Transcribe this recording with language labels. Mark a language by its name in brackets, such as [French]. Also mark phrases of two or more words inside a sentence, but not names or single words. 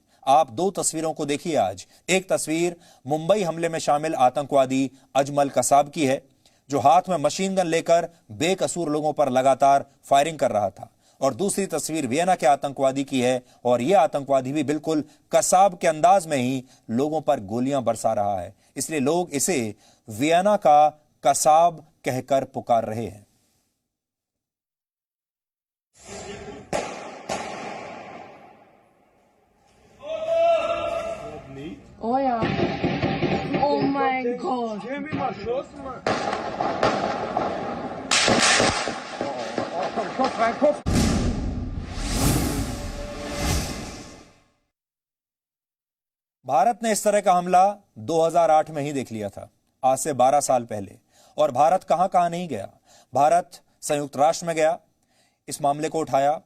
[Hindi] आप दो तस्वीरों को देखिए आज। एक तस्वीर मुंबई हमले में शामिल आतंकवादी अजमल कसाब की है जो हाथ में मशीन गन लेकर बेकसूर लोगों पर लगातार फायरिंग कर रहा था और दूसरी तस्वीर वियना के आतंकवादी की है और यह आतंकवादी भी बिल्कुल कसाब के अंदाज में ही लोगों पर गोलियां बरसा रहा है। इसलिए लोग इसे वियना का कसाब कहकर पुकार रहे हैं। [German] Oh ja. Oh mein Gott. Kopf rein, Kopf. [Hindi] भारत ने इस तरह का हमला 2008 में ही देख लिया था, आज से 12 साल पहले। और भारत कहां कहां नहीं गया। भारत संयुक्त राष्ट्र में गया, इस मामले को उठाया।